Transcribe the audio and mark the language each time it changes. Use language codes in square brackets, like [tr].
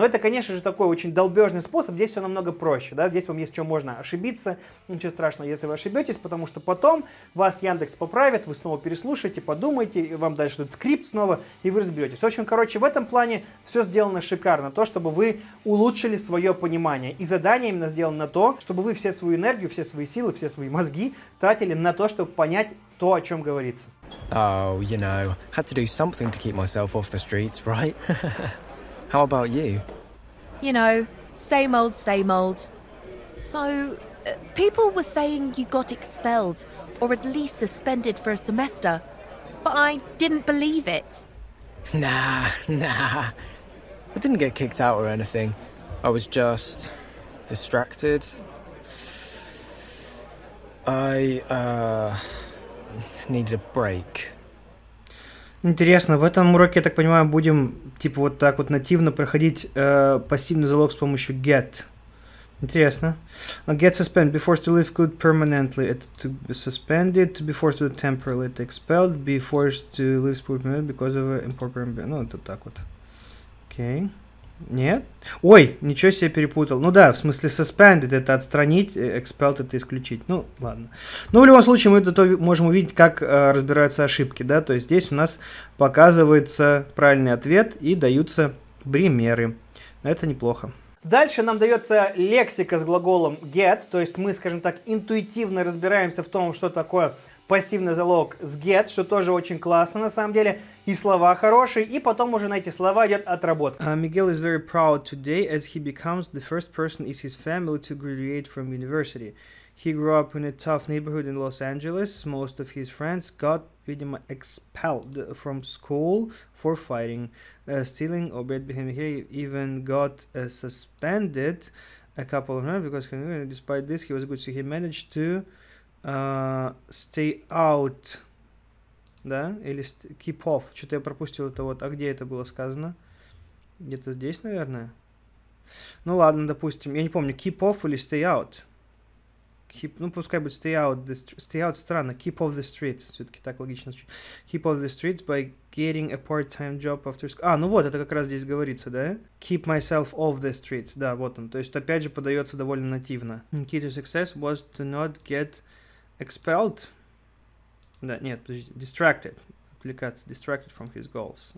[ru] Но это, конечно же, такой очень долбежный способ, здесь все намного проще, да, здесь вам есть что можно ошибиться, ничего страшного, если вы ошибетесь, потому что потом вас Яндекс поправит, вы снова переслушаете, подумаете, вам дальше дают скрипт снова, и вы разберетесь. В общем, короче, в этом плане все сделано шикарно, то, чтобы вы улучшили свое понимание, и задание именно сделано на то, чтобы вы все свою энергию, все свои силы, все свои мозги тратили на то, чтобы понять то, о чем говорится. [en] Oh, you know, had to do something to keep myself off the streets, right? How about you? You know, same old, same old. So, people were saying you got expelled, or at least suspended for a semester, but I didn't believe it. Nah. I didn't get kicked out or anything. I was just distracted. I needed a break. [ru] Интересно, в этом уроке, я так понимаю, будем типа вот так вот нативно проходить пассивный залог с помощью get. Интересно. [en] Get suspended, be forced to leave good permanently. Это to be suspended, to be forced to temporarily, это expelled, be forced to leave permanently because of improper... [ru] Ну, это так вот. Окей. Нет? Ой, ничего себе перепутал. Ну да, в смысле suspended это отстранить, expelled это исключить. Ну, ладно. Но в любом случае мы это можем увидеть, как разбираются ошибки, да, то есть здесь у нас показывается правильный ответ и даются примеры. Это неплохо. Дальше нам дается лексика с глаголом get, то есть мы, скажем так, интуитивно разбираемся в том, что такое пассивный залог с get, что тоже очень классно на самом деле, и слова хорошие, и потом уже на эти слова идет отработка. [en] Miguel is very proud today as he becomes the first person in his family to graduate from university. He grew up in a tough neighborhood in Los Angeles. Most of his friends got, [ru] видимо, [en] expelled from school for fighting, stealing, or he even got suspended a couple of times because despite this he was good, so he managed to stay out, [ru] да, или [en] keep off. [ru] Что-то я пропустил это вот. А где это было сказано? Где-то здесь, наверное. Ну ладно, допустим. Я не помню, [en] keep off [ru] или [en] stay out. [ru] Keep, ну, пускай будет [en] stay out [ru] странно. [en] Keep off the streets. [ru] Все-таки так логично. [en] Keep off the streets by getting a part-time job after school. [ru] Ну вот, это как раз здесь говорится, да? [en] Keep myself off the streets. [ru] Да, вот он. То есть, опять же, подается довольно нативно. [en] Key to success was to not get expelled. [ru] Да, нет, подождите. Distracted. Отвлекаться. [en] Distracted from his goals.